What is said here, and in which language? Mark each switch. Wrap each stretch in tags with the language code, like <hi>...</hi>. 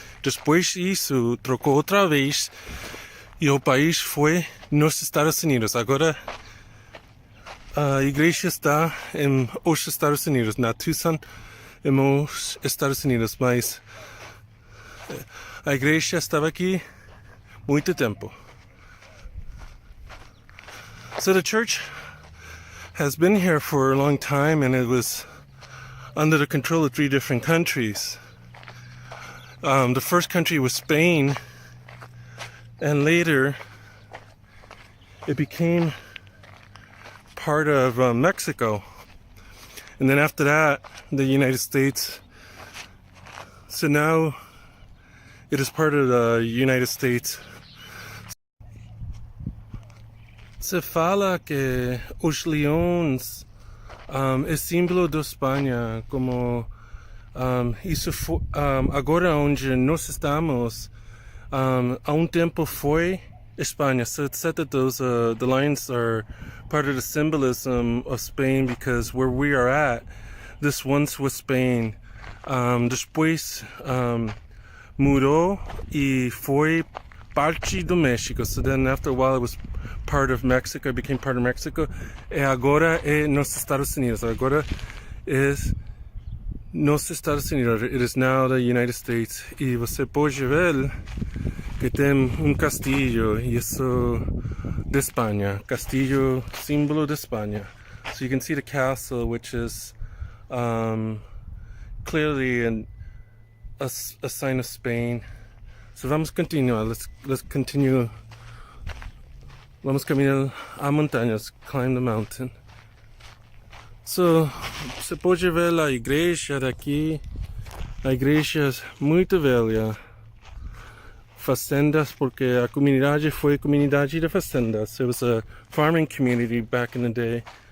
<pt>Depois isso trocou outra vez. E o país foi nos Estados Unidos. Agora a igreja está nos Estados Unidos, na Tucson, nos Estados Unidos. Mas a igreja estava aqui muito tempo.</pt> <en>So the church has been here for a long time, and it was under the control of 3 different countries. The first country was Spain. And later, it became part of Mexico. And then after that, the United States. So now, it is part of the United States.</en> <pt>Se fala que os leões é símbolo da Espanha, como isso foi, agora onde nós estamos. Há um tempo foi Espanha.</pt> <en>So it's said that the lions are part of the symbolism of Spain, because where we are at, this once was Spain.</en> <pt>Depois mudou e foi parte do México.</pt> <en>So then after a while it was part of Mexico, it became part of Mexico.</en> <pt>E agora é nos Estados Unidos. Agora é nos Estados Unidos.</pt> <en>It is now the United States.</en> <pt>E você pode ver que tem castillo, e isso de Espanha. Castillo, símbolo de Espanha.</pt> <en>So you can see the castle, which is clearly a sign of Spain.</en> <pt>So vamos continuar.</pt> <en>Let's continue.</en> <pt>Vamos caminar a montanhas,</pt> <en>climb the mountain.</en> <pt>So, você pode ver a igreja daqui. A igreja é muito velha. Fazendas, porque a comunidade foi comunidade de fazendas.</pt> <en>It was a farming community back in the day.</en>